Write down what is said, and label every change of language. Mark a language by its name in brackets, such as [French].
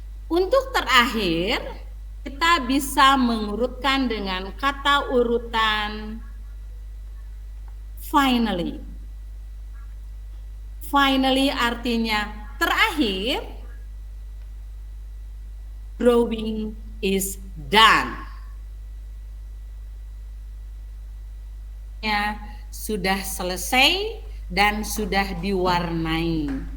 [Indonesian] Untuk terakhir, kita bisa mengurutkan dengan kata urutan finally. [English] Finally [Indonesian] artinya terakhir, [English] drawing is done. [Indonesian] Ya, sudah selesai dan sudah diwarnai.